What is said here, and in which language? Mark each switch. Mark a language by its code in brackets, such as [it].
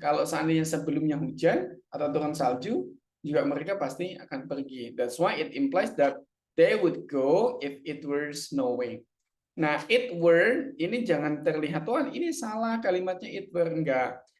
[id] Kalau seandainya sebelumnya hujan atau turun salju, juga mereka pasti akan pergi. [en] That's why it implies that they would go if it were snowing. [id] Nah, [en] it were [id] ini jangan terlihat tuan ini salah kalimatnya it were, enggak.